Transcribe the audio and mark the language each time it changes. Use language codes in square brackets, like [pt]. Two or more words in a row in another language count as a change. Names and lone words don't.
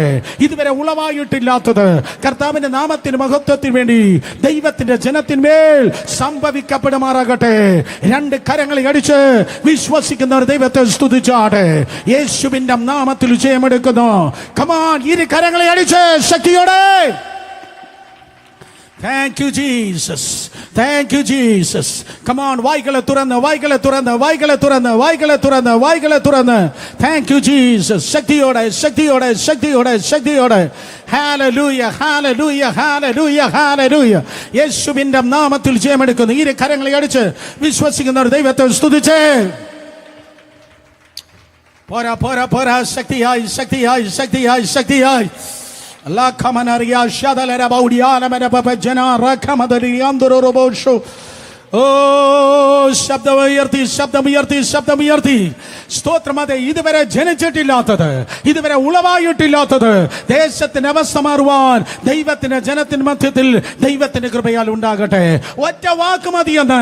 [ml] ഇതുവരെ ഉളവായിട്ടില്ലാത്തത് കർത്താവിന്റെ നാമത്തിന് മഹത്വത്തിന് വേണ്ടി ദൈവത്തിന്റെ ജനത്തിന്മേൽ സംഭവിക്കപ്പെടുമാറാകട്ടെ. രണ്ട് കരങ്ങളെ അടിച്ച് വിശ്വസിക്കുന്നവർ ദൈവത്തെ സ്തുതിച്ചാട്ടെ. യേശുവിന്റെ നാമത്തിൽ ജയമെടുക്കുന്നു. കമാൻ, ഇരു കരങ്ങളെ അടിച്ച് ശക്തിയോടെ. [en] Thank you Jesus, thank you Jesus. Come on, [ml] വായ്കളെ തുറന്ന്, വായ്കളെ തുറന്ന്, വായ്കളെ തുറന്ന്, വായ്കളെ തുറന്ന്, വായ്കളെ തുറന്ന്. [en] Thank you Jesus. [ml] ശക്തിയോടെ, ശക്തിയോടെ, ശക്തിയോടെ, ശക്തിയോടെ. [en] Hallelujah, hallelujah, hallelujah, hallelujah. [ml] യേശുവിന്റെ നാമത്തിൽ ജയമെടുക്കുന്നു. ഇരു കരങ്ങളെ അടിച്ച് വിശ്വസിക്കുന്നവർ ദൈവത്തെ സ്തുതിച്ചേ. പോരാ പോരാ പോരാ. ശക്തിയായി, ശക്തിയായി, ശക്തിയായി, ശക്തിയായി. Allah kamanariya shadalera baudiana mera papa jana rakhamadari andoro bosho. ഓ ശബ്ദമുയർത്തി, ശബ്ദമുയർത്തി, ശബ്ദമുയർത്തി. സ്തോത്രമതെ. ഇതുവരെ ജനിച്ചിട്ടില്ലാത്തത്, ഇതുവരെ ഉളവായിട്ടില്ലാത്തത് ദേശത്തിന്റെ അവസ്ഥ മാറുവാൻ ദൈവത്തിന്റെ ജനത്തിന് മധ്യത്തിൽ ദൈവത്തിന്റെ കൃപയാൽ ഉണ്ടാകട്ടെ. ഒറ്റ വാക്ക് മതിയെന്ന്.